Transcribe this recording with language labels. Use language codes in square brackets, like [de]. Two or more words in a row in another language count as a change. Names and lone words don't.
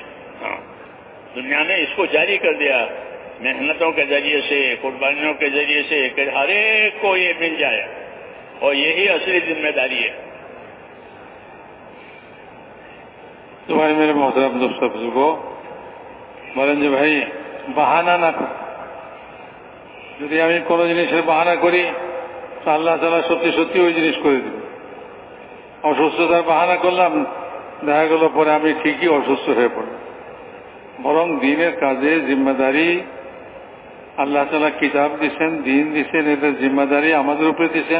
[ur] ہاں، دنیا میں اس کو جاری کر دیا محنتوں کے ذریعے سے، قربانیوں کے ذریعے سے، کہ ہر ایک کو یہ مل جائے. اور یہی اصلی ذمہ داری ہے. تو بھائی میرے محترم دوست بزرگوں [bn] বলেন যে ভাই বাহানা না করি, যদি আমি কোনো জিনিসের বাহানা করি তো আল্লাহ তাআলা সত্যি সত্যি ওই জিনিস করে দেবে. অসুস্থতার বাহানা করলাম, দেখা গেল পরে আমি ঠিকই অসুস্থ হয়ে পড়লাম. বরং দিনের কাজে জিম্মাদারি আল্লাহ তাআলা কিতাব দিয়েছেন, দিন দিয়েছেন, এদের জিম্মাদারি আমাদের উপরে দিয়েছেন.